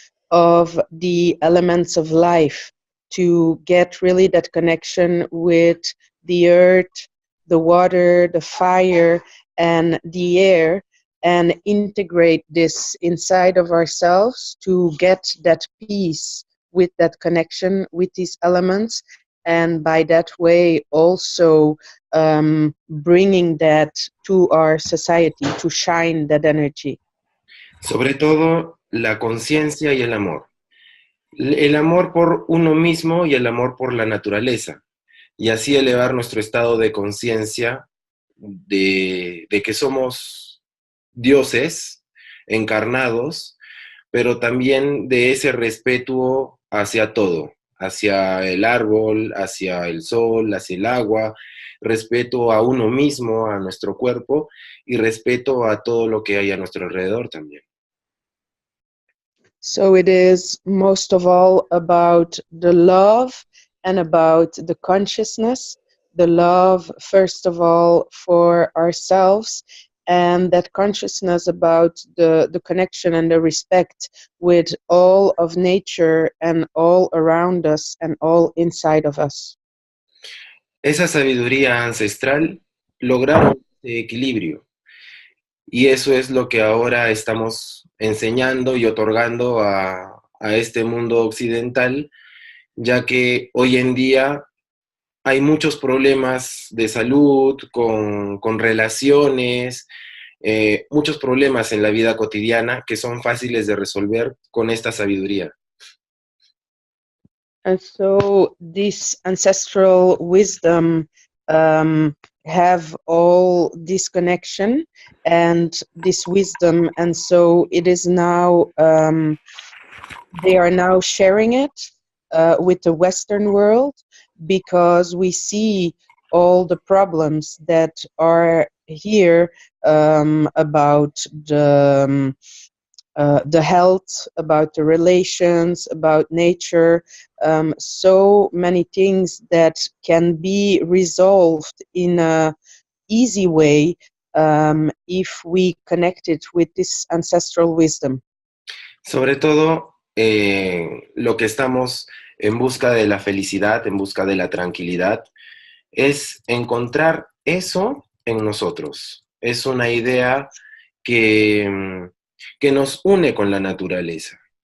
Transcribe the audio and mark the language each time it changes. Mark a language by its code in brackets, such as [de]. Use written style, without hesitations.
[en] of the elements of life, to get really that connection with the earth, the water, the fire, and the air, and integrate this inside of ourselves to get that peace with that connection with these elements, and by that way also bringing that to our society, to shine that energy. [es] Sobre todo la conciencia y el amor. El amor por uno mismo y el amor por la naturaleza. Y así elevar nuestro estado de conciencia de que somos dioses encarnados, pero también de ese respeto hacia todo, hacia el árbol, hacia el sol, hacia el agua, respeto a uno mismo, a nuestro cuerpo y respeto a todo lo que hay a nuestro alrededor también. [en] So it is most of all about the love and about the consciousness, the love first of all for ourselves, and that consciousness about the connection and the respect with all of nature and all around us and all inside of us. [es] Esa sabiduría ancestral lograron ese equilibrio. Y eso es lo que ahora estamos enseñando y otorgando a este mundo occidental, ya que hoy en día hay muchos problemas de salud, con relaciones, muchos problemas en la vida cotidiana que son fáciles de resolver con esta sabiduría. [en] And so this ancestral wisdom have all this connection and this wisdom, and so it is now they are now sharing it with the Western world, because we see all the problems that are here about the health, about the relations, about nature, so many things that can be resolved in a easy way if we connect it with this ancestral wisdom. [es] Sobre todo, lo que estamos en busca de la felicidad, en busca de la tranquilidad, es encontrar eso en nosotros. Es una idea que nos une con la naturaleza.